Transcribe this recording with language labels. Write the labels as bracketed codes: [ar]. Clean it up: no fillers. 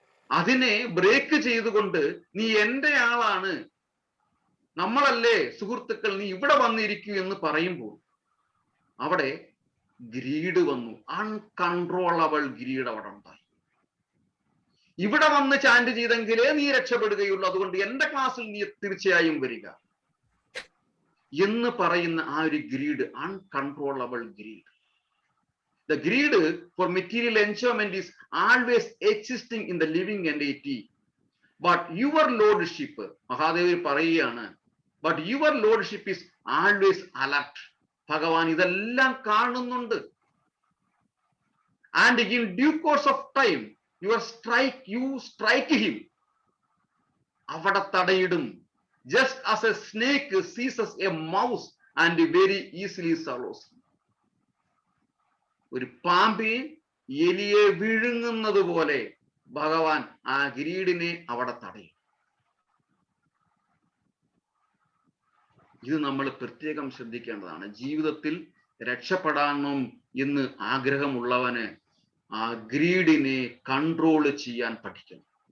[ml] അതിനെ ബ്രേക്ക് ചെയ്തുകൊണ്ട് നീ എൻ്റെ ആളാണ്, നമ്മളല്ലേ സുഹൃത്തുക്കൾ, നീ ഇവിടെ വന്നിരിക്കൂ എന്ന് പറയുമ്പോൾ അവിടെ ഗ്രീഡ് വന്നു. അൺകൺട്രോളബിൾ ഗ്രീഡ് അവിടെ ഉണ്ടായി. ഇവിടെ വന്ന് ചാൻഡ് ചെയ്തെങ്കിലേ നീ രക്ഷപ്പെടുകയുള്ളൂ, അതുകൊണ്ട് എന്റെ ക്ലാസ്സിൽ നീ തീർച്ചയായും വരിക എന്ന് പറയുന്ന ആ ഒരു greed, uncontrollable greed. [en] The greed for material enjoyment is always existing in the living entity. But your lordship, [ml] Mahadevan പറയുകയാണ്, [en] but your lordship is always alert. [ml] ഭഗവാൻ ഇതെല്ലാം കാണുന്നുണ്ട്. [en] And in due course of time, you strike him. [ml] അവിടെ തടയിടും. [en] Just as a snake seizes a mouse and very easily swallows. [ml] ഒരു പാമ്പിനെ എലിയെ വിഴുങ്ങുന്നത് പോലെ ഭഗവാൻ ആ ഗ്രീഡിനെ അവിടെ തടയും. ഇത് നമ്മൾ പ്രത്യേകം ശ്രദ്ധിക്കേണ്ടതാണ്. ജീവിതത്തിൽ രക്ഷപ്പെടണം എന്ന് ആഗ്രഹമുള്ളവന് ആ ഗ്രീഡിനെ കൺട്രോൾ ചെയ്യാൻ പഠിക്കണം.